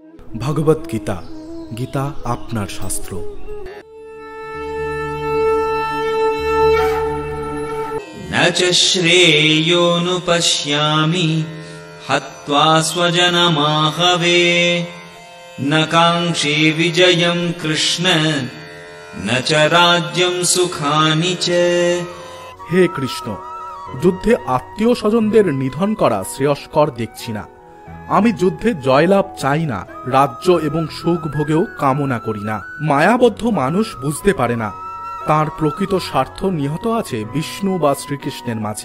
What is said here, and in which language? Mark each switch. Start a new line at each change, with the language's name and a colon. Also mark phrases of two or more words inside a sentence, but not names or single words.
Bangla: ভগবত গীতা, গীতা আপনার শাস্ত্র।
Sanskrit: न च श्रेयोऽनुपश्यामि हत्वा स्वजनमाहवे न काङ्क्षे विजयं कृष्ण न च राज्यं सुखानि च।
Bangla: হে কৃষ্ণ, যুদ্ধে আত্মীয় স্বজনদের নিধন করা শ্রেয়স্কর দেখছি না। আমি যুদ্ধে জয়লাভ চাই না, রাজ্য এবং সুখ ভোগেও কামনা করি না। মায়াবদ্ধ মানুষ বুঝতে পারে না তার প্রকৃত স্বার্থ নিহত আছে বিষ্ণু বা শ্রীকৃষ্ণের মাঝে।